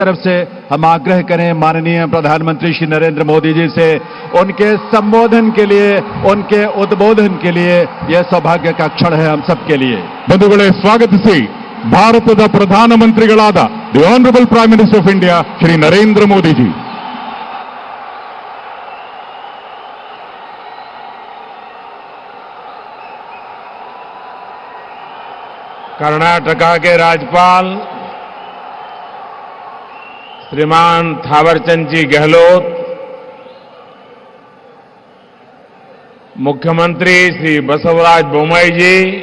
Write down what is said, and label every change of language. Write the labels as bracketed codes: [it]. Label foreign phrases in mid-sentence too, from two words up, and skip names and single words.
[hi] तरफ से हम आग्रह करें माननीय प्रधानमंत्री श्री नरेंद्र मोदी जी से उनके संबोधन के लिए, उनके उद्बोधन के लिए यह सौभाग्य का क्षण है हम सबके लिए। [kn] ಬಂಧುಗಳೇ, ಸ್ವಾಗತಿಸಿ ಭಾರತದ ಪ್ರಧಾನಮಂತ್ರಿಗಳಾದ [en] the Honourable Prime Minister of India [kn] ಶ್ರೀ ನರೇಂದ್ರ ಮೋದಿ ಜಿ। [hi] कर्नाटका के राज्यपाल श्रीमान थावरचंद जी गहलोत, मुख्यमंत्री श्री बसवराज बोम्मई जी,